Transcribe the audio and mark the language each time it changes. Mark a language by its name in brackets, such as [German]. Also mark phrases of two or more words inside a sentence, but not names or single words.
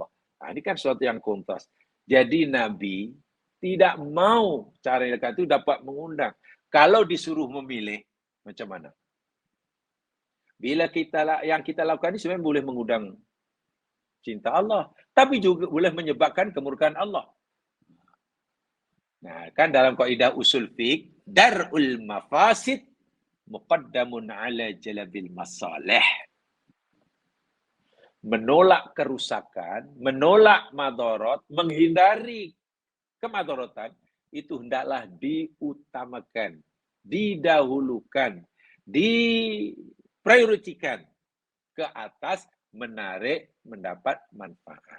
[Indonesian] Nah, ini kan sesuatu yang kontras. Jadi Nabi tidak mau cara yang itu dapat mengundang. Kalau disuruh memilih, macam mana? Bila yang kita lakukan ini sebenarnya boleh mengundang cinta Allah. Tapi juga boleh menyebabkan kemurkaan Allah. Nah, kan dalam kaidah usul fiqh, [Arabic] درء المفاسد مقدم على جلب المصالح. [Indonesian] Menolak kerusakan, menolak madarat, menghindari kemadharatan, itu hendaklah diutamakan, didahulukan, diprioritaskan ke atas menarik mendapat manfaat.